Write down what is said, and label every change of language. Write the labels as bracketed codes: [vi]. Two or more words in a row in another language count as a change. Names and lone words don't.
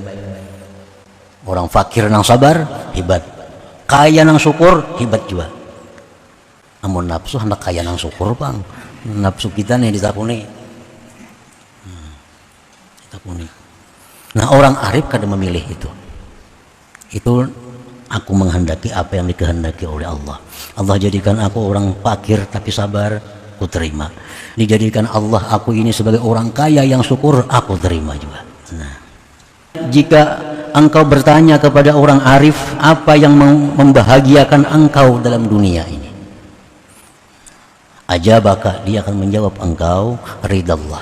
[bjn] Orang fakir nang sabar hebat, kaya nang syukur hebat juga. Amun nafsu hendak kaya nang syukur bang, nafsu kita nih ditakuni. Ditakuni. Nah orang arif kada memilih itu. [id] Itu aku menghendaki apa yang dikehendaki oleh Allah. Allah jadikan aku orang fakir tapi sabar, aku terima. Dijadikan Allah aku ini sebagai orang kaya yang syukur, aku terima juga. Nah, jika engkau bertanya kepada orang arif apa yang membahagiakan engkau dalam dunia ini, ajabaka, dia akan menjawab engkau ridallah.